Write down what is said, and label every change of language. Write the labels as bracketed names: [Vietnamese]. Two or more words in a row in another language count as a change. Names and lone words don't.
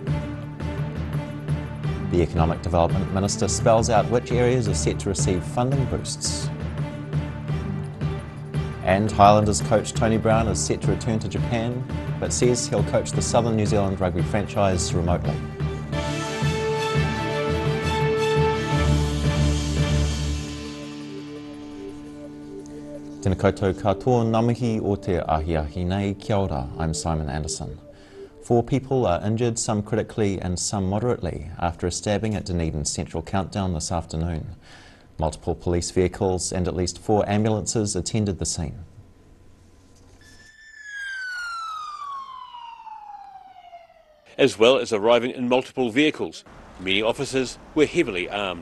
[English] The Economic Development Minister spells out which areas are set to receive funding boosts. And Highlanders coach Tony Brown is set to return to Japan, but says he'll coach the Southern New Zealand rugby franchise remotely. [Māori] Tēnā koutou katoa, ngā mihi o te ahiahi nei, kia ora, [English] I'm Simon Anderson. 4 people are injured, some critically and some moderately, after a stabbing at Dunedin's Central Countdown this afternoon. Multiple police vehicles and at least 4 ambulances attended the scene. As well as arriving in multiple vehicles, many officers were heavily armed.